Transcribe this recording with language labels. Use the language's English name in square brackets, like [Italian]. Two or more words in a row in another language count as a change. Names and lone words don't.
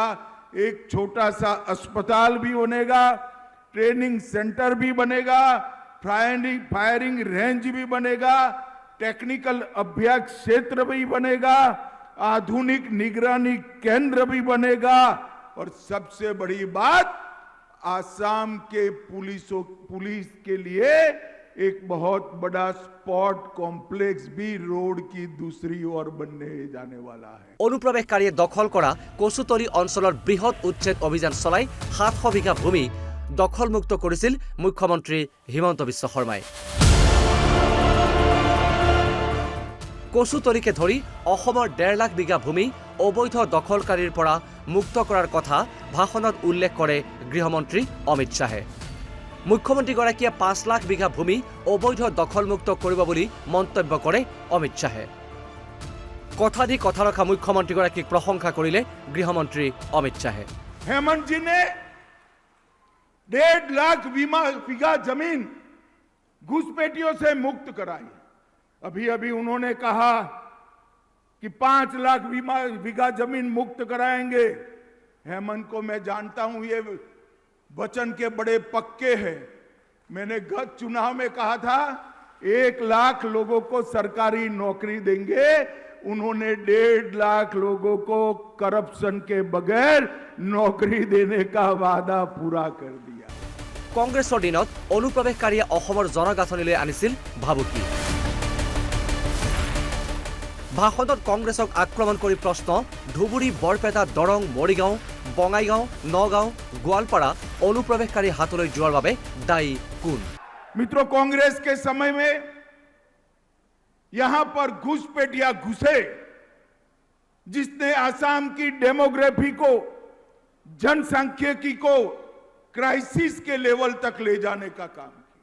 [Hindi] एक छोटा सा अस्पताल भी बनेगा, ट्रेनिंग सेंटर भी बनेगा, फायरिंग रेंज भी बनेगा, टेक्निकल अभ्यास क्षेत्र भी बनेगा, आधुनिक निगरानी केंद्र भी बनेगा और सबसे बड़ी बात आसाम के पुलिस के लिए एक बहुत बड़ा स्पॉट कॉम्प्लेक्स भी रोड की दूसरी ओर बनने जाने वाला है। [Assamese] অনুপ্ৰৱেশকাৰীয়ে দখল কৰা কচুতলি অঞ্চলৰ বৃহৎ উচ্ছেদ অভিযান চলাই 700 বিঘা ভূমি দখলমুক্ত কৰিছিল মুখ্যমন্ত্ৰী হিমন্ত বিশ্ব শৰ্মাই। কচুতলিকে ধৰি অসমৰ 1.5 লাখ বিঘা ভূমি অবৈধ দখলকাৰীৰ পৰা মুক্ত কৰাৰ কথা ভাষণত উল্লেখ কৰে গৃহমন্ত্ৰী অমিত শ্বাহে। মুখ্যমন্ত্ৰীগৰাকীয়ে 5 লাখ বিঘা ভূমি অবৈধ দখলমুক্ত কৰিব বুলি মন্তব্য কৰে অমিত শ্বাহে। কথা দি কথা ৰখা মুখ্যমন্ত্ৰীগৰাকীক প্ৰশংসা কৰিলে গৃহমন্ত্ৰী অমিত শ্বাহে। [Hindi] हेमंत जी ने 1.5 लाख बीघा जमीन घुसपैठियों से मुक्त कराई। अभी अभी उन्होंने कहा कि 5 लाख बीघा जमीन मुक्त कराएंगे। हेमंत को मैं जानता हूं, ये वचन के बड़े पक्के हैं। मैंने गत चुनाव में कहा था 1 लाख लोगों को सरकारी नौकरी देंगे। उन्होंने 1.5 लाख लोगों को करप्शन के बगैर नौकरी देने का वादा पूरा कर दिया। [Assamese] কংগ্ৰেছৰ দিনত অনুপ্ৰৱেশকাৰীয়ে অসমৰ জনগাঁথনিলৈ আনিছিল ভাবুকি। ভাষণত কংগ্ৰেছক আক্ৰমণ কৰি প্ৰশ্ন, ধুবুৰী, বৰপেটা, দৰং, মৰিগাঁও, বঙাইগাঁও, নগাঁও, গোৱালপাৰা অনুপ্ৰৱেশকাৰী হাতলৈ যোৱাৰ বাবে দায়ী কোন? [Hindi] मित्रों, कांग्रेस के समय में यहां पर घुसपैठिया घुसे, जिसने आसाम की डेमोग्राफी को, जनसांख्यिकी को क्राइसिस के लेवल तक ले जाने का काम किया।